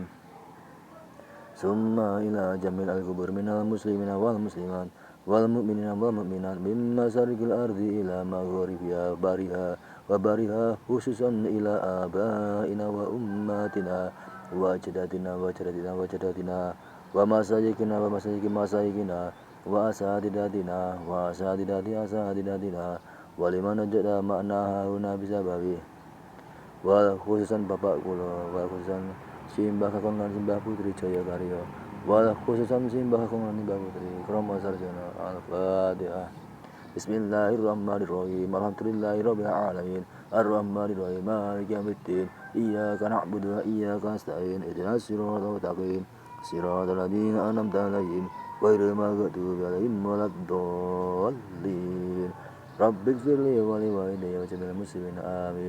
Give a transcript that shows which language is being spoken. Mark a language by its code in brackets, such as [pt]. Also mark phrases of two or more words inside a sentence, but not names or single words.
[ar] ثم إلى جميع القبور من المسلمين والمسلمات والمؤمنين والمؤمنات من مشارق الأرض إلى مغاربها وبرها خصوصا إلى آبائنا وأمهاتنا وأجدادنا وجداتنا ومساجدنا وأساتذتنا ولمن وجد معناها هنا بسببه [jv] khususan Bapak kula khususan simbah kakang lan simbah putri Jaya Karya khususan simbah kakang lan simbah putri Kromo Sarjana Al-Fatihah. [ar] بسم الله الرحمن الرحيم الحمد لله رب العالمين الرحمن الرحيم مالك يوم الدين إياك نعبد وإياك نستعين اهدنا الصراط المستقيم صراط الذين أنعمت عليهم غير المغضوب عليهم ولا الضالين رب اغفر لي ولوالدي ولجميع المسلمين آمين.